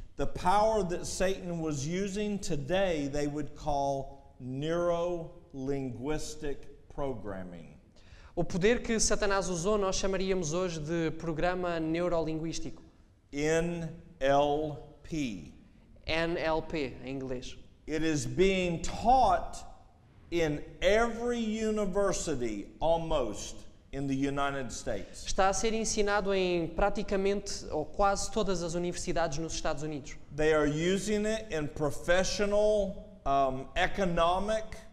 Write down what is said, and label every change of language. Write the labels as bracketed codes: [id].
[en] The power that Satan was using today, they would call neuro-linguistic programming. [pt] O poder que Satanás usou nós chamaríamos hoje de programa neurolinguístico. [en] NLP. [pt] NLP, em inglês. [en] It is being taught in every university almost in the United States. [pt] Está a ser ensinado em praticamente ou quase todas as universidades nos Estados Unidos. [en] They are using it in professional, economic,